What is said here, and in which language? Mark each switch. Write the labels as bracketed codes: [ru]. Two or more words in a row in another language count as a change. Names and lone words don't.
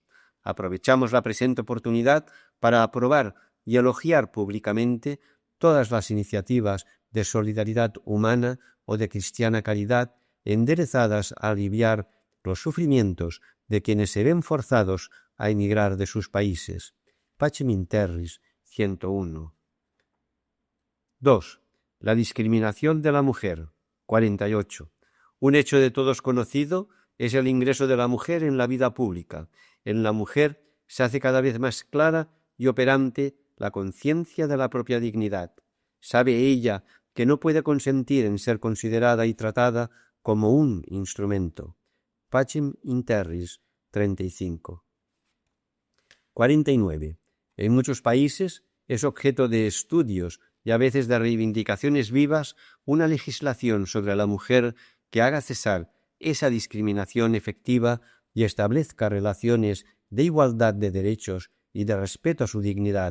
[es] Aprovechamos la presente oportunidad para aprobar y elogiar públicamente todas las iniciativas de solidaridad humana o de cristiana caridad enderezadas a aliviar los sufrimientos de quienes se ven forzados a emigrar de sus países. Pacem in terris 101. 2. La discriminación de la mujer. 48. Un hecho de todos conocido es el ingreso de la mujer en la vida pública. En la mujer se hace cada vez más clara y operante la conciencia de la propia dignidad. Sabe ella que no puede consentir en ser considerada y tratada como un instrumento. Pacem in terris 35. 49. En muchos países es objeto de estudios y a veces de reivindicaciones vivas una legislación sobre la mujer que haga cesar esa discriminación efectiva y establezca relaciones de igualdad de derechos y de respeto a su dignidad.